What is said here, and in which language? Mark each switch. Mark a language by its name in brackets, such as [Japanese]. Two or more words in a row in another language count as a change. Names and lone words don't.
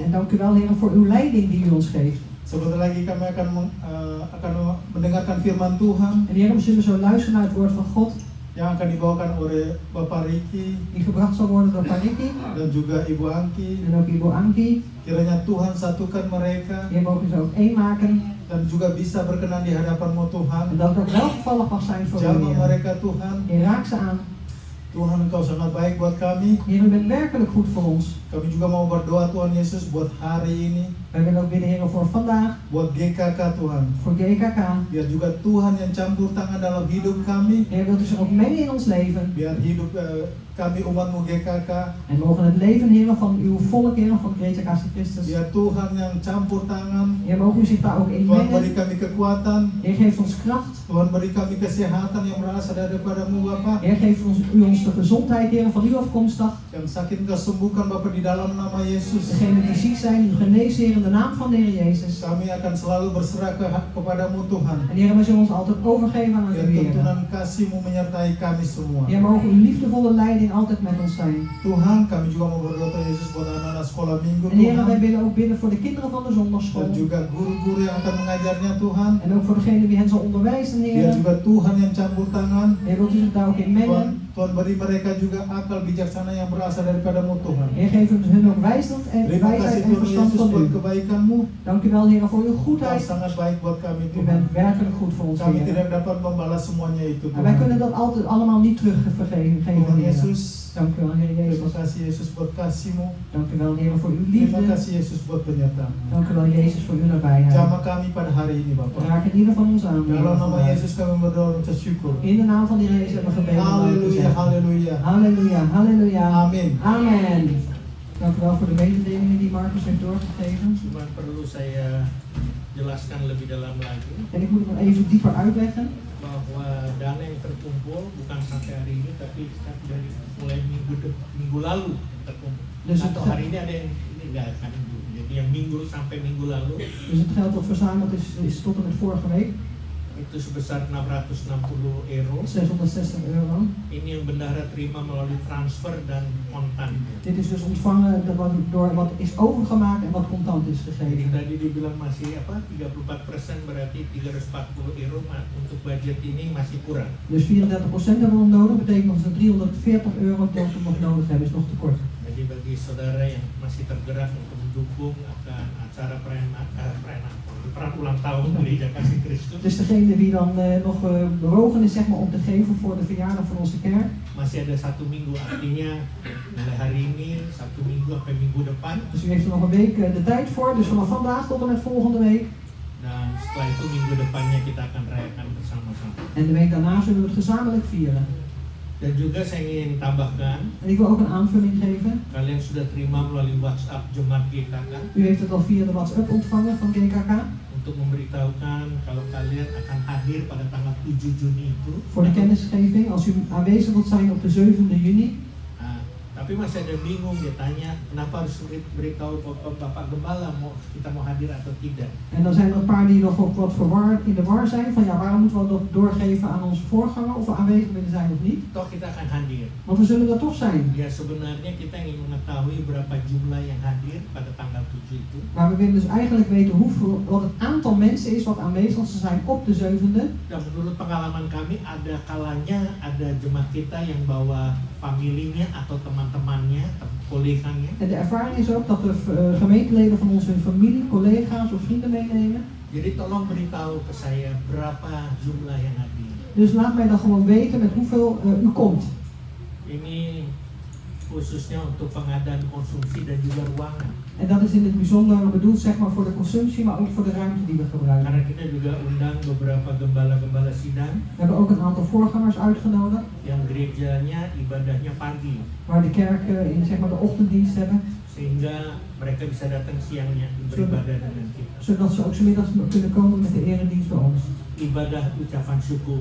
[Dutch] En dank u wel Heer voor uw leiding die u ons geeft. [Indonesian] Sebentar lagi kami akan mendengarkan firman Tuhan [Dutch] En Heer, we zullen zo luisteren naar het woord van God, [Indonesian] yang akan dibawakan oleh Bapak Riki [Dutch] die gebracht zal worden door Pariki [Indonesian] dan juga Ibu Angki. [Dutch] en ook Ibu Anki. [Indonesian] Kiranya Tuhan satukan mereka [Dutch] Heer, mogen ze ook één maken. [Indonesian] dan juga bisa berkenan di hadapan-Mu Tuhan. [Dutch] En dat het ook welgevallig mag zijn voor u, [Indonesian] Jamah [Dutch] Heer. [Indonesian] mereka Tuhan. [Dutch] Heer, raak ze aan. [Indonesian] Tuhan Engkau sangat baik buat kami. [Dutch] Heer, u bent werkelijk goed voor ons. [Indonesian] Kami juga mau berdoa Tuhan Yesus buat hari ini, [Dutch] Wij willen ook bidden, Heer, voor vandaag, [Indonesian] buat GKK Tuhan. [Dutch] voor GKK. [Indonesian] Biar juga Tuhan yang campur tangan dalam hidup kami. [Dutch] Heer, wilt u zich ook mengen in ons leven. [Indonesian] Biar hidup kami umat-Mu GKK. [Dutch] En mogen het leven, Heer, van uw volk, Heer, van Gereja Kasih Christus. [Indonesian] Biar Tuhan yang campur tangan. [Dutch] Heer, mogen u zich daar ook in [Indonesian] Tuhan beri [Dutch] mengen. [Indonesian] kami kekuatan. [Dutch] Heer, geef ons kracht. [Indonesian] Tuhan beri kami kesehatan yang berasal daripada-Mu Bapa. [Dutch] Heer, geef u ons de gezondheid, Heer, van u afkomstig. [Indonesian] Yang sakit Engkau sembuhkan Bapa di dalam nama Yesus. [Dutch] Degenen die ziek zijn, u genezen, Heer, in de naam van de Heer Jezus. [Indonesian] Kami akan selalu berserah kepadamu Tuhan. [Dutch] En Heer, wij zullen ons altijd overgeven aan [Indonesian] Biar [Dutch] u, Heer. [Indonesian] tuntunan kasih-Mu menyertai kami semua. [Dutch] Heer, mogen uw liefdevolle leiding altijd met ons zijn. [Indonesian] Tuhan, kami juga mau berdoa Tuhan Yesus buat anak-anak sekolah minggu [Dutch] En Heer, wij [Indonesian] Tuhan. [Dutch] willen ook bidden voor de kinderen van de [Indonesian] Dan [Dutch] zondagschool. [Indonesian] juga guru-guru yang akan mengajarnya Tuhan. [Dutch] En ook voor degene die hen zal onderwijzen, [Indonesian] Biar [Dutch] Heer. [Indonesian] juga Tuhan yang campur tangan. [Dutch] Heer, wilt u zich daar ook in mengen. [Indonesian] Tuhan beri mereka juga akal bijaksana yang berasal daripada-Mu Tuhan. [Dutch] Heer, geef hun ook wijsheid en [Indonesian] Terima kasih [Dutch] wijsheid en [Indonesian] Tuhan [Dutch] verstand [Indonesian] Yesus [Dutch] van [Indonesian] buat [Dutch] u. [Indonesian] kebaikan-Mu. [Dutch] Dank u wel, Heer, voor uw [Indonesian] Kau [Dutch] goedheid. [Indonesian] sangat baik buat kami [Dutch] U [Indonesian] Tuhan. [Dutch] bent werkelijk goed voor ons, [Indonesian] Kami [Dutch] Heer. [Indonesian] tidak dapat membalas semuanya itu [Dutch] En wij kunnen [Indonesian] Tuhan. [Dutch] dat altijd allemaal niet teruggeven, [Indonesian] Tuhan [Dutch] Heer. [Indonesian] Yesus, [Dutch] Dank u wel, Heer [Indonesian] terima [Dutch] Jezus. [Indonesian] kasih Yesus buat kasih-Mu. [Dutch] Dank u wel, Heer, voor uw [Indonesian] Terima [Dutch] liefde. [Indonesian] kasih Yesus buat penyertaan. [Dutch] Dank u wel, Jezus, voor uw nabijheid. [Indonesian] Jamah kami pada hari ini Bapak. [Dutch] Raak het ieder van ons aan, Heer. [Indonesian] Dalam nama [Dutch] vandaag. [Indonesian] Yesus kami berdoa dan bersyukur. [Dutch] In de naam van de Heer Jezus hebben we gebeden. om dank te [Indonesian] Haleluya, [Dutch] zeggen. [Indonesian] haleluya. [Dutch] Halleluja, halleluja. [Indonesian] Amin. [Dutch] Amen. Dank u wel voor de mededelingen die Marcus heeft doorgegeven. [Indonesian] Cuma perlu saya jelaskan lebih dalam lagi [Dutch] En ik moet het nog even dieper uitleggen. [Indonesian] bahwa dana yang terkumpul bukan sampai hari ini tapi dari mulai minggu lalu terkumpul. [Dutch] Dus [Indonesian] Atau hari ini ada yang ini enggak akan jadi yang minggu sampai minggu lalu [Dutch] Dus het geld dat verzameld is tot en met vorige week. [Indonesian] itu sebesar 660 euro. [Dutch] 660 euro. [Indonesian] Ini yang bendahara terima melalui transfer dan kontan. [Dutch] Dit is dus ontvangen door wat is overgemaakt en wat contant is [Indonesian] Jadi [Dutch] gegeven. [Indonesian] tadi dibilang masih 34% berarti 340 euro untuk budget ini masih kurang. [Dutch] Dus 34% hebben we nog nodig. Betekent dat we 340 euro dat we nog nodig hebben. Is nog tekort. [Indonesian] Jadi bagi saudara yang masih tergerak untuk mendukung akan acara perayaan ulang tahun Gereja Kasih Kristus, [Dutch] Dus degene die dan nog bewogen is, zeg maar, om te geven voor de verjaardag van onze kerk. [Indonesian] masih ada 1 minggu, artinya mulai hari ini 1 minggu sampai minggu depan, [Dutch] Dus u heeft er nog een week de tijd voor. Dus vanaf vandaag tot en met volgende week. [Indonesian] dan setelah itu minggu depannya kita akan rayakan bersama-sama. [Dutch] En de week daarna zullen we het gezamenlijk vieren. [Indonesian] Dan juga saya ingin tambahkan, [Dutch] En ik wil ook een aanvulling geven. [Indonesian] kalian sudah terima melalui WhatsApp Jemaat GKK [Dutch] U heeft het al via de WhatsApp ontvangen van GKK. [Indonesian] untuk untuk memberitahukan kalau kalian akan hadir pada tanggal 7 Juni itu. [Dutch] Voor de kennisgeving, als u aanwezig wilt zijn op de 7e juni. [Indonesian] Nah, tapi masih ada bingung, dia tanya kenapa harus beritahu Bapak Gembala kita mau hadir atau tidak. [Dutch] En dan zijn er een paar die nog wat verward in de war zijn van ja, waarom moeten we dat doorgeven aan onze voorganger of we aanwezig willen zijn of niet? [Indonesian] Toh kita akan hadir. [Dutch] Want we zullen er toch zijn. [Indonesian] Ya sebenarnya kita ingin mengetahui berapa jumlah yang hadir pada tanggal 7 itu. [Dutch] Maar we willen dus eigenlijk weten wat het aantal mensen is wat aanwezig zal zijn op de 7e. [Indonesian] Dan menurut pengalaman kami ada kalanya ada jemaat kita yang bawa familinya atau teman-temannya, collegaannya. [Dutch] En de ervaring is ook dat de gemeenteleden van ons hun familie, collega's of vrienden meenemen. [Indonesian] Jadi tolong beritahu ke saya berapa jumlah yang hadir. [Dutch] Dus laat mij dan gewoon weten met hoeveel u komt. [Indonesian] Ini khususnya untuk pengadaan konsumsi dan juga ruangan. [Dutch] En dat is in het bijzonder bedoeld zeg maar voor de consumptie, maar ook voor de ruimte die we gebruiken. [Indonesian] Karena kita juga undang beberapa gembala-gembala sidang. [Dutch] We hebben ook een aantal voorgangers uitgenodigd. [Indonesian] Yang gerejanya ibadahnya pagi. [Dutch] Waar de kerken in zeg maar de ochtenddienst hebben. [Indonesian] Sehingga mereka bisa datang siangnya beribadah dengan kita. [Dutch] Zodat ze ook 's middags kunnen komen met de eredienst bij ons. [Indonesian] Ibadah ucapan syukur.